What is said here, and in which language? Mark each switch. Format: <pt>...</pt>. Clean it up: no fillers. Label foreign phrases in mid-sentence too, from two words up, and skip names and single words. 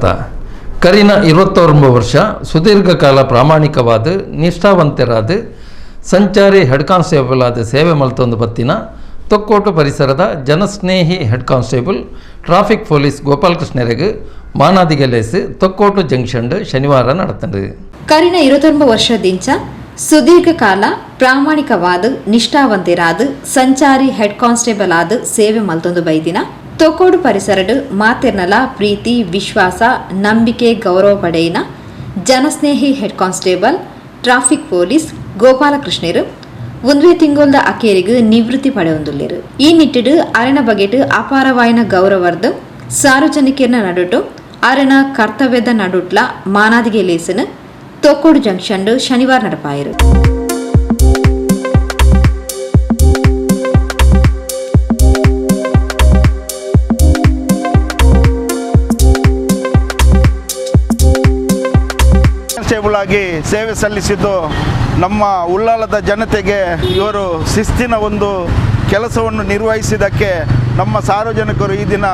<tcy>ಕರಿನ 29 ವರ್ಷ ಸುದೀರ್ಘ ಕಾಲ ಪ್ರಾಮಾಣಿಕವಾದ ನಿಷ್ಠಾವಂತರಾದ ಸಂಚಾರಿ ಹೆಡ್ ಕಾನ್ಸ್ಟೇಬಲ್ ಆದ ಸೇವೆ ಮಲ್ತೊಂದು ಬತ್ತಿನ ತೊಕ್ಕೋಟು ಪರಿಸರದ ಜನಸ್ನೇಹಿ ಹೆಡ್ ಕಾನ್ಸ್ಟೇಬಲ್ ಟ್ರಾಫಿಕ್ ಪೊಲೀಸ್ ಗೋಪಾಲಕೃಷ್ಣರಿಗೆ ಮಾನಾದಿಗೆಲೇಸ್ ತೊಕ್ಕೋಟು ಜಂಕ್ಷನ್ ಶನಿವಾರ ನಡೆತಂಡು. ಕರಿನ 29 ವರ್ಷದಿಂಚ ಸುದೀರ್ಘ ಕಾಲ ಪ್ರಾಮಾಣಿಕವಾದ ನಿಷ್ಠಾವಂತರಾದ ಸಂಚಾರಿ ಹೆಡ್ ಕಾನ್ಸ್ಟೇಬಲ್ ಆದ ಸೇವೆ ಮಲ್ತೊಂದು ಬೈದಿನ ತೊಕ್ಕೋಡು ಪರಿಸರಡು ಮಾತೆರ್ನಲ ಪ್ರೀತಿ ವಿಶ್ವಾಸ ನಂಬಿಕೆ ಗೌರವ ಪಡೆಯಿನ ಜನಸ್ನೇಹಿ ಹೆಡ್ ಕಾನ್ಸ್ಟೇಬಲ್ ಟ್ರಾಫಿಕ್ ಪೊಲೀಸ್ ಗೋಪಾಲಕೃಷ್ಣರು ಒಂದುವೇ ತಿಂಗೊಲ್ದ ಅಕೇರಿಗೆ ನಿವೃತ್ತಿ ಪಡೆಯೊಂದುಲ್ಲೇರು. ಈ ನಿಟ್ಟಿಡು ಅರೆನ ಬಗೆಟ್ ಅಪಾರವಾಯಿನ ಗೌರವರ್ದು ಸಾರ್ವಜನಿಕರ ನಡುಟು ಅರೆನ ಕರ್ತವ್ಯದ ನಡುಟ್ಲ ಮಾನಾದಿಗೆ ಲೇಸನು ತೊಕ್ಕೋಡು ಜಂಕ್ಷನ್ ಶನಿವಾರ ನಡಪಾಯಿರು.</tcy> <kn>ಕಾನ್ಸ್ಟೇಬಲ್ ಆಗಿ ಸೇವೆ ಸಲ್ಲಿಸಿದ್ದು ನಮ್ಮ ಉಳ್ಳಾಲದ ಜನತೆಗೆ ಇವರು ಶಿಸ್ತಿನ ಒಂದು ಕೆಲಸವನ್ನು ನಿರ್ವಹಿಸಿದ್ದಕ್ಕೆ ನಮ್ಮ ಸಾರ್ವಜನಿಕರು ಈ ದಿನ</kn>